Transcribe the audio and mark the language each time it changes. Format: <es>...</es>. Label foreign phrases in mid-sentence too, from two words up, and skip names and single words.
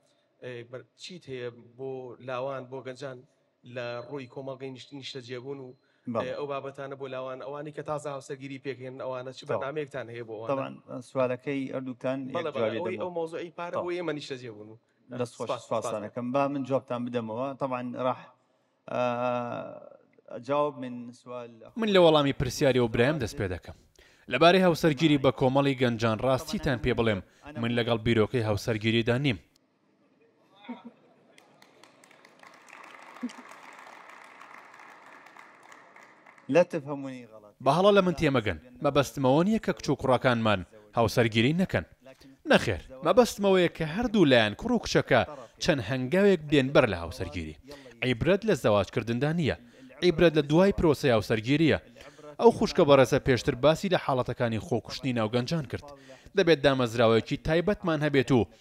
<ckb>چیت هەیە بۆ لاوان بۆ گەنجان لە ڕووی کۆمەڵگەی نیشتە جێبوون و ئەو بابەتانە بۆ لاوان ئەوانی کە تازە هاوسەرگیری پێکەن ئەوانە چ بەرنامەیەکتان هەیە بۆ سوالەکەی ئەردووتان ئەو مۆزوعی پارە بۆ ئێمە نیشتە جێبوون و دەست خۆش سوپاسانەکەم با من جوابتان بدەمەوە</ckb> <ar>طبعا راح</ar> <ckb>جواب من سوال من لە وەڵامی پرسیاری و برایم دەست پێ دەکەم لەبارەی هاوسەرگیری بە کۆمەڵی گەنجان ڕاستیتان پێ بڵێم من لەگەڵ بیرۆکەی هاوسەرگیریدا نیم</ckb> <ar>لا تفهموني غلط</ar> <ckb>بەهەڵە لە من تێمەگەن مەبەستمەوە نییە کە کچ و کوڕەکانمان هاوسەرگیری نەکەن نەخێر مەبەستمەوەیە کە هەردوو لایەن کوڕ و کچەکە چەند هەنگاوێک بێن بەر لە هاوسەرگیری عیبرەت لە زەواجکردندا نییە عیبرەت لە دوای پرۆسەی هاوسەرگیریە ئەو خوشکە بەڕێزە پێشتر باسی لە حاڵەتەکانی خۆکوشتنی ناوگەنجان کرد دەبێت دامەزراوەیەکی تایبەتمان هەبێت و</ckb>